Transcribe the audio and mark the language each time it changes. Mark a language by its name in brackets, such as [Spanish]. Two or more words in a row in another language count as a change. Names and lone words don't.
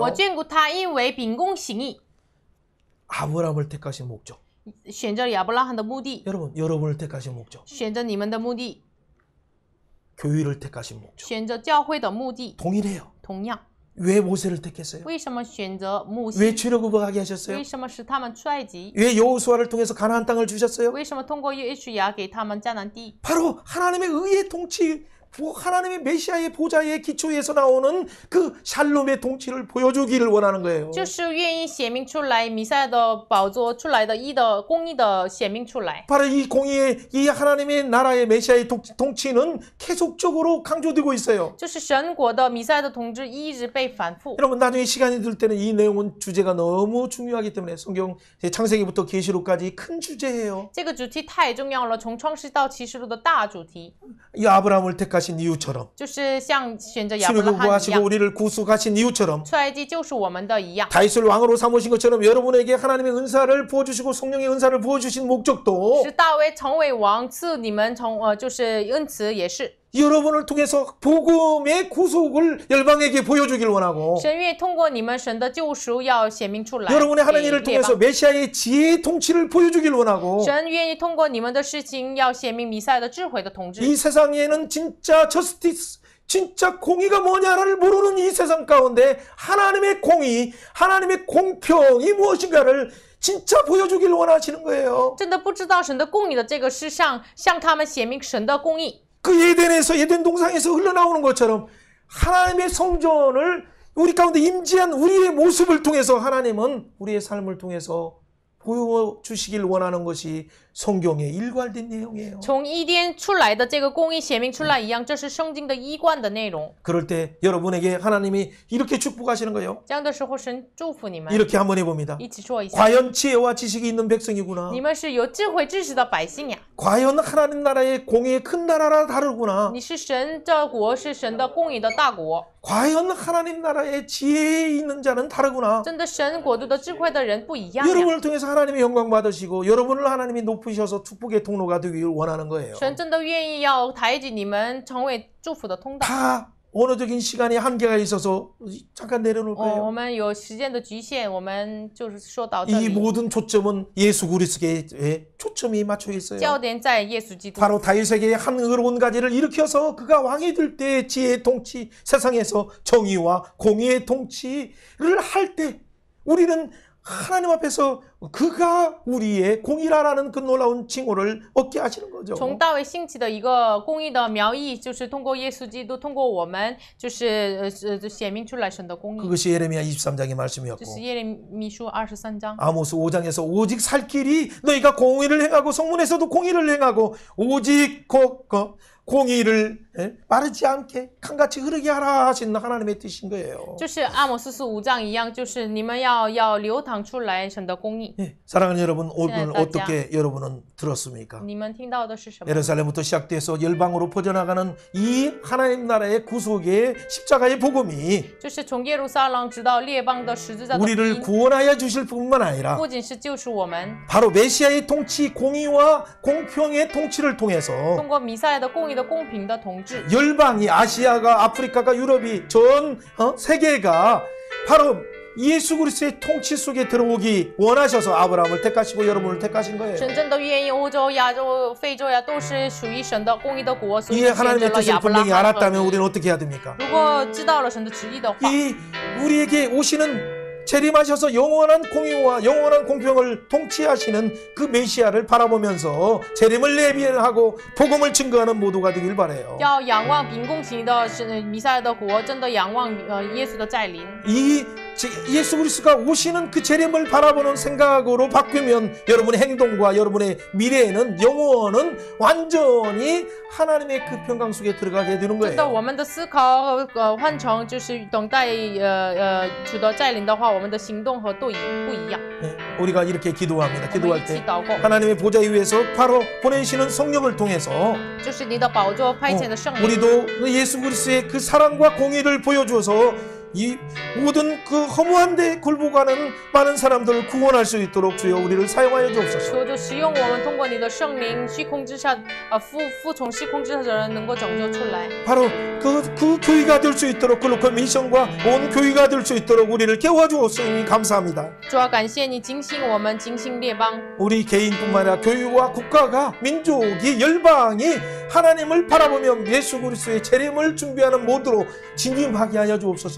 [Chinese] 我眷顾他，因为秉公行义， [Korean] 아브라함을 택하신 목적. [Chinese] 选择亚伯拉罕的目的， [Korean] 여러분, 여러분을 택하신 목적. [Chinese] 选择你们的目的， [Korean] 교회를 택하신 목적. [Chinese] 选择教会的目的， [Korean] 동일해요. [Chinese] 同样， [Korean] 왜 모세를 택했어요? [Chinese] 为什么选择摩 [Korean] 왜 [Chinese] 西？ [Korean] 출애굽하게 하셨어요? [Chinese] 为什么使他们出埃及？ [Korean] 왜 여호수아를 통해서 가나안 땅을 주셨어요? [Chinese] 为什么通过约书亚给他们迦南地？ [Korean] 바로 하나님의 의의 통치, 하나님의 메시아의 보좌의 기초에서 나오는 그 샬롬의 통치를 보여주기를 원하는 거예요. [Chinese] 就是愿意显明出来弥赛亚的宝座出来的义的公义的显明出来。 [Korean] 바로 이 공의의 이 하나님의 나라의 메시아의 통치는 계속적으로 강조되고 있어요. [Chinese] 就是神国的弥赛亚的统治一直被反复。 [Korean] 여러분 나중에 시간이 들 때는 이 내용은 주제가 너무 중요하기 때문에 성경 창세기부터 계시록까지 큰 주제예요. [Chinese] 这个主题太重要了，从创世到启示录的大主题， [Korean] 이 아브라함을 택하신 이유처럼 [Chinese] 就是像选择亚伯拉罕一 [Korean] 출애굽하시고 [Chinese] 样， [Korean] 우리를 구속하신 이유처럼 [Chinese] 出埃及就是我们的一样。 [Korean] 다윗을 왕으로 삼으신 것처럼 여러분에게 하나님의 은사를 부어주시고 성령의 은사를 부어주신 목적도 [Chinese] 使大卫成为王，赐你们就是恩慈也是。 [Korean] 여러분을 통해서 복음의 구속을 열방에게 보여주길 원하고 [Chinese] 神愿通过你们神的救赎要显明出来， [Korean] 여러분의 하는 [Chinese] 给 [Korean] 일을 [Chinese] 列邦 [Korean] 통해서 메시아의 지혜의 통치를 보여주길 원하고 [Chinese] 神愿意通过你们的事情要显明弥赛亚的智慧的统治。 [Korean] 이 세상에는 진짜 저스티스 진짜 공의가 뭐냐를 모르는 이 세상 가운데 하나님의 공의, 하나님의 공평이 무엇인가를 진짜 보여주길 원하시는 거예요. [Chinese] 真的不知道神的公义的这个世上，向他们显明神的公义。 [Korean] 그 예덴 동상에서 흘러나오는 것처럼 하나님의 성전을 우리 가운데 임재한 우리의 모습을 통해서 하나님은 우리의 삶을 통해서 보여주시길 원하는 것이 성경의 일관된 내용이에요. [Chinese] 从伊甸出来的这个公义显明出来一样，这是圣经的一贯的内容。 [Korean] 그럴 때 여러분에게 하나님이 이렇게 축복하시는 거예요. [Chinese] 这样的时候，神祝福你们， [Korean] 이렇게 한번 해봅니다. [Chinese] 一起说一下： [Korean] 과연 지혜와 지식이 있는 백성이구나. [Chinese] 你们是有智慧知识的百姓呀！ [Korean] 과연 하나님 나라의 공의의 큰 나라라 다르구나. [Chinese] 你是神的国，是神的公义的大国。 [Korean] 과연 하나님 나라의 지혜에 있는 자는 다르구나. [Chinese] 真的神国度的智慧的人不一样呀！ [Korean] 여러분을 통해서 하나님의 영광 받으시고 여러분을 하나님이 높으셔서 축복의 통로가 되길 원하는 거예요. [Chinese] 神真的愿意要抬举你们，成为祝福的通道。 [Korean] 다 언어적인 시간이 한계가 있어서 잠깐 내려놓을 [Chinese] 我 [Korean] 거예요. [Chinese] 们有时间的局限，我们就是说到这 [Korean] 이 [Chinese] 里。 [Korean] 모든 초점은 예수 그리스도에 초점이 맞춰 있어요. [Chinese] 焦点在耶稣基督。 [Korean] 바로 다윗에게 한 의로운 가지를 일으켜서 그가 왕이 될 때 지혜의 통치, 세상에서 정의와 공의의 통치를 할 때 우리는 하나님 앞에서 그가 우리의 공의라라는 그 놀라운 칭호를 얻게 하시는 거죠. [Chinese] 从大卫兴起的一个公义的苗裔，就是通过耶稣基督，通过我们，就是显明出来神的公义。 [Korean] 그것이 예레미야 23장의 [Chinese] 这 [Korean] 말씀이었고 [Chinese] 是耶利米书23章。 [Korean] 아모스 5장에서 오직 살 길이 너희가 공의를 행하고 성문에서도 공의를 행하고 오직 공의를 빠르지 않게 강같이 흐르게 하라 하신 하나님의 뜻인 거예요. [Chinese] 就是阿摩斯书5章一样，就是你们要流淌出来神的公义。 [Korean] 사랑하는 여러분, 오늘 신의 어떻게 여러분은 들었습니까? [Chinese] 你们听到的是什么？ [Korean] 예루살렘부터 시작돼서 열방으로 퍼져나가는 이 하나님 나라의 구속의 십자가의 복음이 [Chinese] 就是从耶路撒冷直到列邦的十字架的福 [Korean] 우리를 [Chinese] 音， [Korean] 구원하여 주실 뿐만 아니라 [Chinese] 不仅是救赎我们， [Korean] 바로 메시아의 통치, 공의와 공평의 통치를 통해서 [Chinese] 通过弥赛亚的公义的公平的统治， [Korean] 열방이 아시아가 아프리카가 유럽이 전 세계가 바로 예수 그리스도의 통치 속에 들어오기 원하셔서 아브라함을 택하시고 여러분을 택하신 거예요. [Chinese] 神真的愿意欧洲、亚洲、非洲呀，都是属于神的公义的国，所以 [Korean] 이 [Chinese] 选择 [Korean] 하나님의 [Chinese] 了 [Korean] 뜻을 [Chinese] 亚伯拉 [Korean] 분명히 [Chinese] 罕和 [Korean] 알았다면 [Chinese] 你。 [Korean] 우리는 어떻게 해야 됩니까? [Chinese] 如果知道了神的旨意的话， [Korean] 이 우리에게 오시는 재림하셔서 영원한 공의와 영원한 공평을 통치하시는 그 메시아를 바라보면서 재림을 예비하고 복음을 증거하는 모두가 되길 바라요. [Chinese] 要仰望秉公行的是弥赛亚的国，真的仰望耶稣的再临。 [Korean] 이 예수 그리스도가 오시는 그 재림을 바라보는 생각으로 바뀌면 여러분의 행동과 여러분의 미래에는 영혼은 완전히 하나님의 그 평강 속에 들어가게 되는 [Chinese] 真的， [Korean] 거예요. [Chinese] 我们的思考换成就是等待主的再临的话，我们的行动和都不一样。 [Korean] 네, 우리가 이렇게 기도합니다. [Chinese] 我们 [Korean] 기도할 [Chinese] 一起 [Korean] 때 [Chinese] 祷告， [Korean] 하나님의 보좌 위에서 바로 보내시는 성령을 통해서 [Chinese] 就是你的宝座派遣的圣灵。 [Korean] 우리도 그 예수 그리스도의 그 사랑과 공의를 보여주어서 이 모든 그 허무한 데 굴복하는 많은 사람들을 구원할 수 있도록 주여 우리를 사용하여 주옵소서. [Chinese] 求主使用我们，通过你的圣灵虚空之下，服从虚空之下的人能够拯救出来。 [Korean] 바로 그 교회가 될 수 있도록 글로컬 미션과 온 교회가 될 수 있도록 우리를 깨워주었으니 감사합니다. [Chinese] 主要感谢你警醒我们，警醒列邦。 [Korean] 우리 개인뿐만 아니라 교회와 국가가 민족이 열방이 하나님을 바라보며 예수 그리스도의 재림을 준비하는 모두로 진임하게 하여 주옵소서.